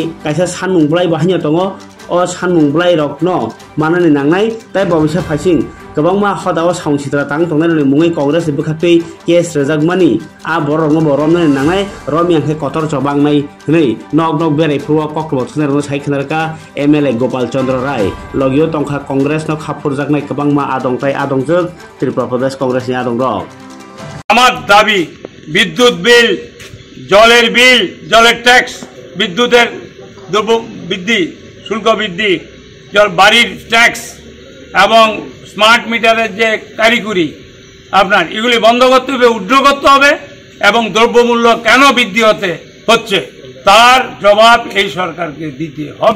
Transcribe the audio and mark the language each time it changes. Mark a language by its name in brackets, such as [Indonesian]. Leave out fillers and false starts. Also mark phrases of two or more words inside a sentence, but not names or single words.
[Kok Borok] कायसा सानमुंब्लाय बाहायनो दङ अ सानमुंब्लाय रकनो मानानि नांनाय ताइ भबिष्य फाइसिं गोबांमा हदाव साउंसिद्रा तां तंनाय मुङै कांग्रेस बखात्तै केस रजागमानि आ बरनो बरमनो नांनाय रमियांखे कतर जबांनाय हनै नग नग बेरायफुवा कक्टबो थुनारनो साइखनारका एमएलए गोपाल चंद्र राय लगियो तंखा कांग्रेस न खाफुर जागनाय गोबांमा आदंताय आदंजों त्रिपुरा प्रदेश कांग्रेसनि आदं रक [Bangla] আমার দাবি বিদ্যুৎ বিল জলের ট্যাক্স বিদ্যুতের দ্রব্য বৃদ্ধি শুল্ক বৃদ্ধি বাড়ির ট্যাক্স এবং [English] smart meterer [Bangla] যে কারিগরি আপনার এগুলি বন্ধ করতে হবে উদ্ধ করতে হবে এবং দ্রব্যমূল্য কেন বৃদ্ধি হচ্ছে তার জবাব এই সরকারকে দিতে হবে।